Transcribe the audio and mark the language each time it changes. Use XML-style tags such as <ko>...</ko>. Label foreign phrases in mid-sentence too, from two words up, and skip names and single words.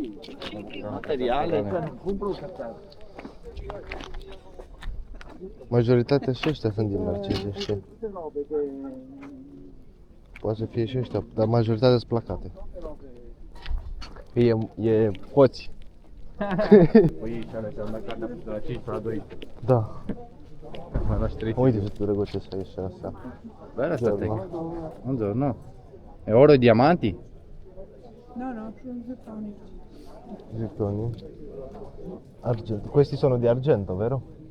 <it>Materiale, cioè, compro un cazzaro.</it> <ro>Majoritatea și ăștia sunt din Narcise, știi? Poate să fie și ăștia, dar majoritatea sunt placate. E hoți. Păi și alea înseamnă carnea pusă la 5 la 2. Da. Mai lași 3. Uite ce drăguțe să ieși astea.</ro> <it>Bella sta Giorno. tecnica. Buongiorno. È oro e diamanti? No, no, sono zirconi. Zirconi. Argento. Questi sono di argento, vero?</it>